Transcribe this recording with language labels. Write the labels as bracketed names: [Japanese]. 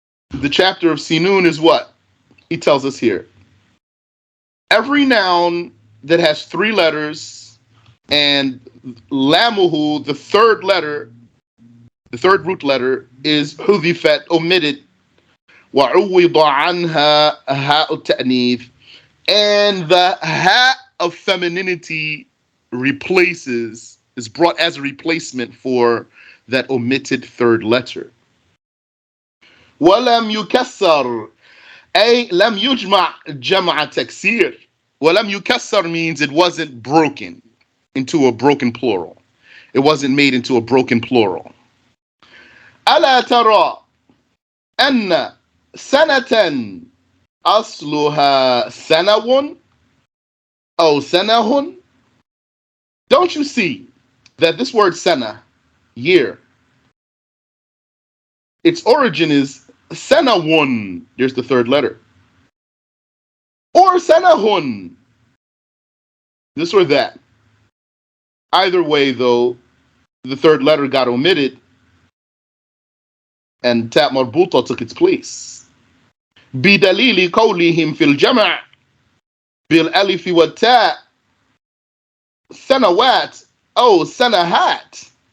[English] The chapter of Sinun is what? He tells us here. Every noun that has 3 letters and lamuhu, the third letter, the third root letter, is hudhifat, omitted. [Arabic] وَعُوِّضَ عَنْهَا هَاءُ التَّأْنِيث. [English] And the ha of femininity is brought as a replacement for that omitted third letter. [Arabic] وَلَمْ يُكَسَّرْ أي لم يجمع جمع تكسير. ولم يكسر [English] means it wasn't broken into a broken plural. It wasn't made into a broken plural. [Arabic] ألا ترى أن سنة أصلها سنو أو سنه. [English] Don't you see that this word sana, year, its origin is sanawun, there's the third letter, or sanahun, this or that. Either way, though, the third letter got omitted and ta marbuta took its place. [Arabic] بدليل قولهم في الجمع بالألف والتاء سنوات أو سنهات.